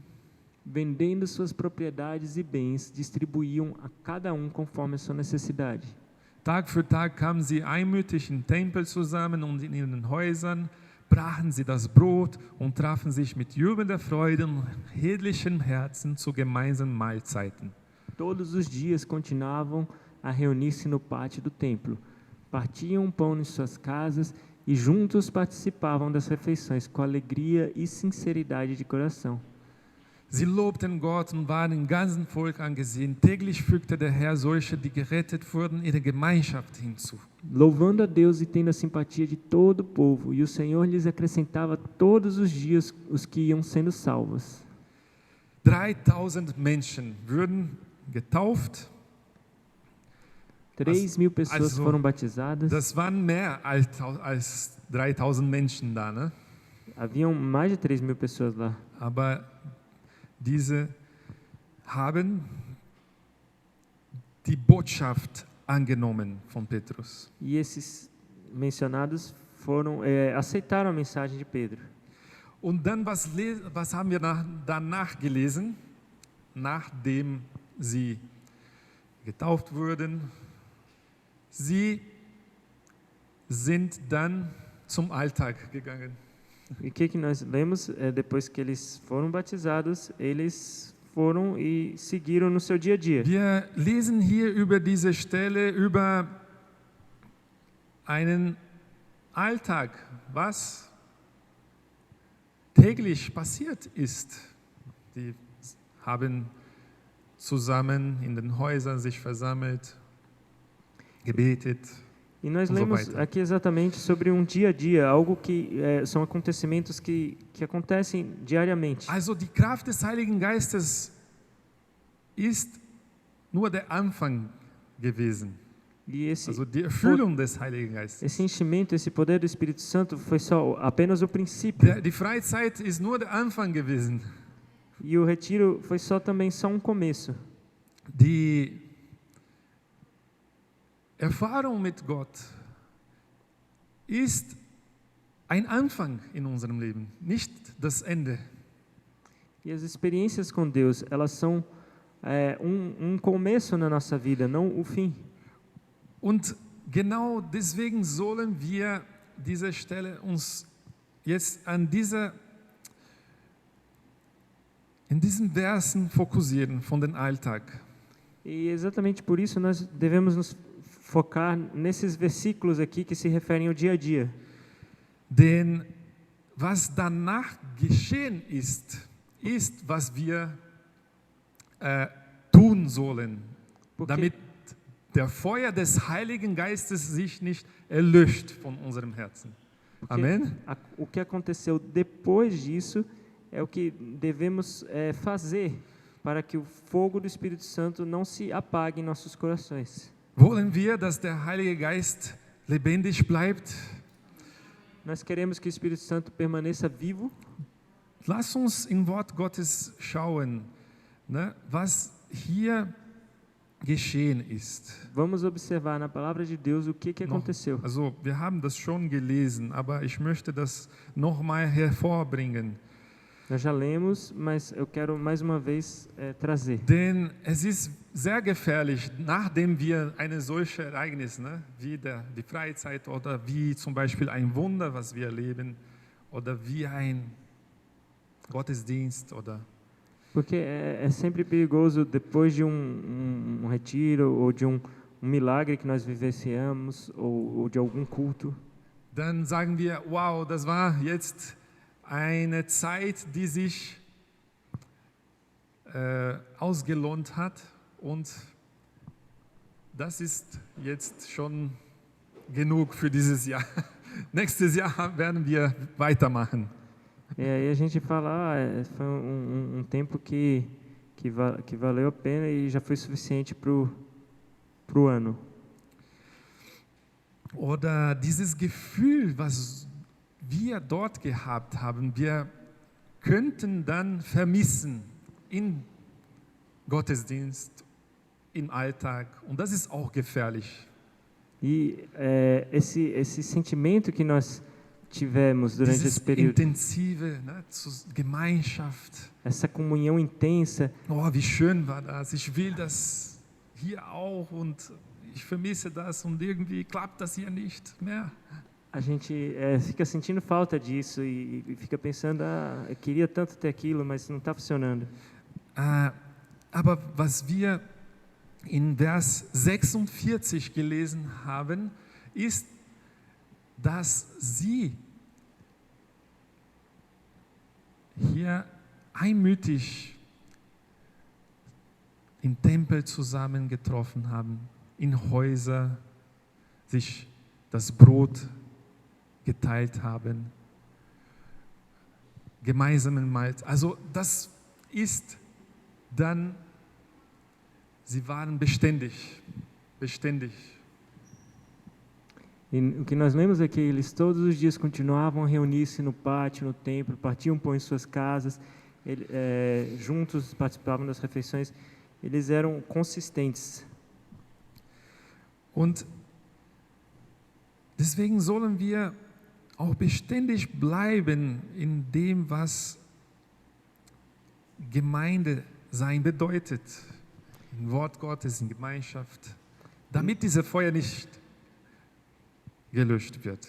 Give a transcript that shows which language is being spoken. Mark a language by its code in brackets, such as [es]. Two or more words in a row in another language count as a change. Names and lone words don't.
[pt] Vendendo suas propriedades e bens, distribuíam a cada conforme a sua necessidade. [de] Tag für Tag kamen sie einmütig im Tempel zusammen und in ihren Häusern brachen sie das Brot und trafen sich mit jubelnder Freude und redlichem Herzen zu gemeinsamen Mahlzeiten. [pt] Todos os dias continuavam a reunir-se no pátio do templo. Partiam pão em suas casas e juntos participavam das refeições com alegria e sinceridade de coração. [de] Sie lobten Gott und waren im ganzen Volk angesehen. Täglich fügte der Herr solche, die gerettet wurden, ihre Gemeinschaft hinzu. [pt] Louvando a Deus e tendo a simpatia de todo o povo, e o Senhor lhes acrescentava todos os dias os que iam sendo salvos. [de] 3000 Menschen würden getauft. [pt] 3.000 pessoas Also, foram batizadas. [de] Das waren mehr als 3000 Menschen da, ne? [pt] Haviam mais de 3.000 pessoas lá. [de] Aber diese haben die Botschaft angenommen von Petrus. [pt] E esses mencionados aceitaram a mensagem de Pedro. [de] Und dann, was haben wir danach gelesen, nachdem sie getauft wurden? Sie sind dann zum Alltag gegangen. [pt] E o que nós lemos? Depois que eles foram batizados, eles foram e seguiram no seu dia a dia. [de] Wir lesen hier über diese Stelle über einen Alltag, was täglich passiert ist. Die haben zusammen in den Häusern sich versammelt, gebetet. [pt] E nós [de] und so [pt] lemos [de] weiter. [pt] aqui exatamente sobre um dia a dia, algo que são acontecimentos que acontecem diariamente. [de] Also die Kraft des Heiligen Geistes ist nur der Anfang gewesen. [pt] E [de] Also die Erfüllung des Heiligen Geistes. [pt] esse enchimento, esse poder do Espírito Santo foi só apenas o princípio. [de] Die Freizeit ist nur der Anfang gewesen. [pt] E o retiro foi também só um começo. [de] Die Erfahrung mit Gott ist ein Anfang in unserem Leben, nicht das Ende. [pt] E as experiências com Deus, elas são começo na nossa vida, não o fim. [de] Und genau deswegen sollen wir diese Stelle uns jetzt in diesen Versen fokussieren von den Alltag. [pt] E exatamente por isso nós devemos nos focar nesses versículos aqui que se referem ao dia a dia. [de] Denn was danach geschehen ist, was wir tun sollen, damit der Feuer des Heiligen Geistes sich nicht erlöscht von unserem Herzen. Amen? [pt] O que aconteceu depois disso é o que devemos fazer para que o fogo do Espírito Santo não se apague em nossos corações. [de] Wollen wir, dass der Heilige Geist lebendig bleibt? [pt] Nós queremos que o Espírito Santo permaneça vivo. [de] Lass uns im Wort Gottes schauen, ne, was hier geschehen ist. [pt] Vamos observar na palavra de Deus o que [de] Noch- [pt] aconteceu. [de] Also wir haben das schon gelesen, aber ich möchte das nochmal hervorbringen. [pt] Nós já lemos, mas eu quero mais uma vez trazer. [de] Denn es ist sehr gefährlich, nachdem wir ein solches Ereignis, ne, wie die Freizeit oder wie zum Beispiel ein Wunder, was wir erleben, oder wie ein Gottesdienst oder [pt] Porque é sempre perigoso depois de um retiro ou de um milagre que nós vivenciamos ou de algum culto. [de] dann sagen wir, wow, das war jetzt eine Zeit, die sich ausgelohnt hat und das ist jetzt schon genug für dieses Jahr. Nächstes Jahr werden wir weitermachen. [pt] E aí a gente fala, foi um tempo que valeu a pena e já foi suficiente pro ano. [de] Oder dieses Gefühl, was wir dort gehabt haben, wir könnten dann vermissen im Gottesdienst, im Alltag. Und das ist auch gefährlich. [pt] E esse sentimento que nós tivemos durante [de] Dieses [pt] esse período, [de] intensive, ne, Gemeinschaft. [pt] essa comunhão intensa, [de] Oh, wie schön war das. Ich will das hier auch und ich vermisse das und irgendwie klappt das hier nicht mehr. [pt] a gente fica sentindo falta disso e fica pensando, eu queria tanto ter aquilo, mas não está funcionando. [de] Aber was wir in Vers 46 gelesen haben, ist, dass sie hier einmütig im Tempel zusammengetroffen haben, in Häuser sich das Brot geteilt haben, gemeinsamen Mahlzeit. Also das ist dann, sie waren beständig. [pt] E o que nós lemos aqui, eles todos os dias continuavam a reunir-se no pátio, no templo, partiam pão em suas casas, juntos participavam das refeições, eles eram consistentes. [de] Und deswegen sollen wir auch beständig bleiben in dem, was Gemeinde sein bedeutet. Im Wort Gottes, in Gemeinschaft, damit dieses Feuer nicht gelöscht wird.